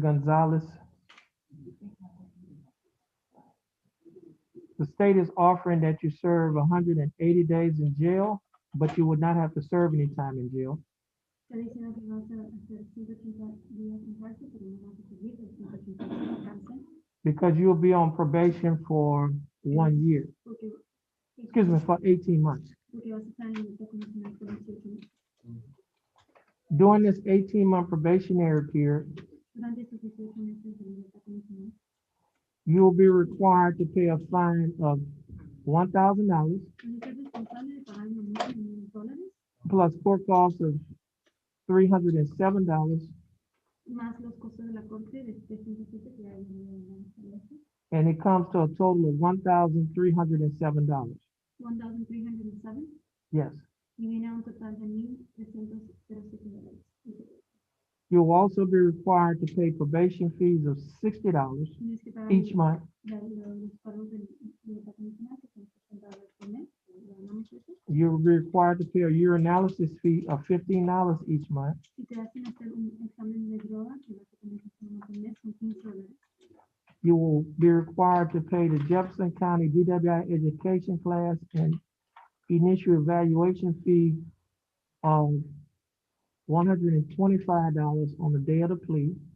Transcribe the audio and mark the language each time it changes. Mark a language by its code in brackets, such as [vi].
[en] Gonzalez, the state is offering that you serve 180 days in jail, but you would not have to serve any time in jail. [es] Está diciendo que vas a hacer 180 días en cárcel, pero no vas a seguir los 180 días en cárcel, [en] Because you'll be on probation for 1 year, [es] porque, [en] excuse me, for 18 months. [es] porque vas a estar en libertad condicional por 18 meses. [en] During this 18-month probationary period, [es] Durante estos 18 meses de libertad condicional, [en] you will be required to pay a fine of $1,000 [es] vas a ser responsable de pagar una multa de $1,000 [en] plus court costs of $307, [es] más los costos de la corte de 307 que hay en la establece, [en] and it comes to a total of $1,307. 1,307 Yes. [es] y viene a un total de $1,307. [en] You will also be required to pay probation fees of $60 [es] Tienes que pagar [en] each month, [es] los pagos de libertad condicional que son $60 por mes, lo hablamos de eso, [en] you will be required to pay a urinalysis fee of $15 each month. [es] si te hacen hacer un examen de droga, que vas a tener que hacer uno por mes, son $15. [en] You will be required to pay the Jefferson County DWI education class and initial evaluation fee of $125 on the day of the plea.